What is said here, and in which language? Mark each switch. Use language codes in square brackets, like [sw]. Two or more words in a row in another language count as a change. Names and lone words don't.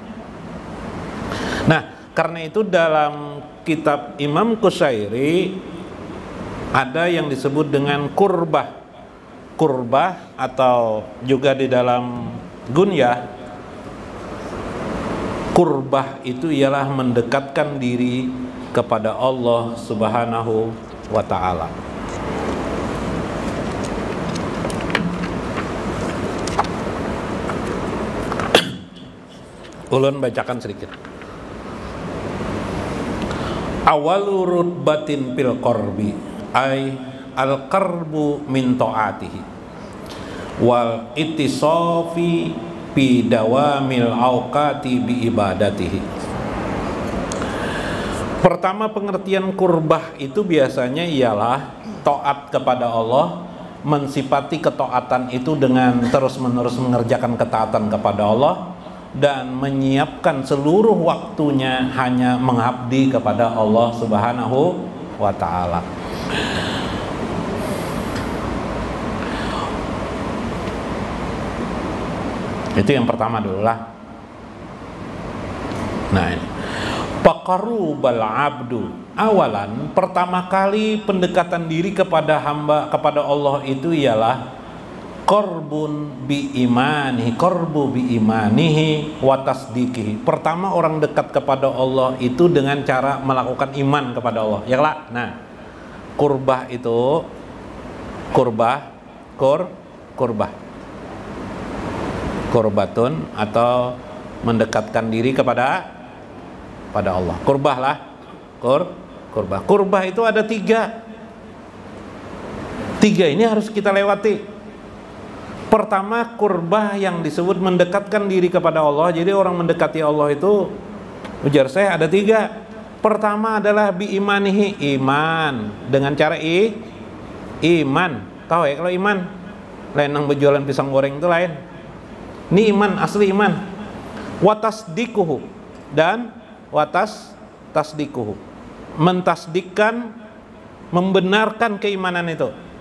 [id] Nah, karena itu dalam kitab Imam Qushairi ada yang disebut dengan kurbah atau juga di dalam Gunyah, kurbah itu ialah mendekatkan diri kepada Allah [ar] سبحانه وتعالى. [id] Ulun bacakan sedikit. [ar] أول رتبة في القرب أي القرب من طاعته والاتصاف في دوام الأوقات بعبادته. [id] Pertama, pengertian kurbah itu biasanya ialah taat kepada Allah, mensifati ketaatan itu dengan terus-menerus mengerjakan ketaatan kepada Allah dan menyiapkan seluruh waktunya hanya mengabdi kepada Allah [ar] سبحانه وتعالى. [id] Itu yang pertama dulu lah. Nah, ini [ar] فقرب العبد أولا, [id] pertama kali pendekatan diri kepada hamba kepada Allah itu ialah [ar] قرب بإيمانه وتصديقه. [id] Pertama orang dekat kepada Allah itu dengan cara melakukan iman kepada Allah. Ya lah. Nah, kurbah itu kurbatun atau mendekatkan diri kepada Allah. Kurbah lah. Kurbah itu ada tiga ini harus kita lewati. Pertama, kurbah yang disebut mendekatkan diri kepada Allah. Jadi orang mendekati Allah itu, ujar saya, ada tiga. Pertama adalah [ar] بإيمانه, [id] iman dengan cara iman. Tahu ya kalau iman lain yang berjualan pisang goreng itu lain. Ini iman, asli iman. Watasdikuhu, dan tasdikuhu, mentasdikkan, membenarkan keimanan itu.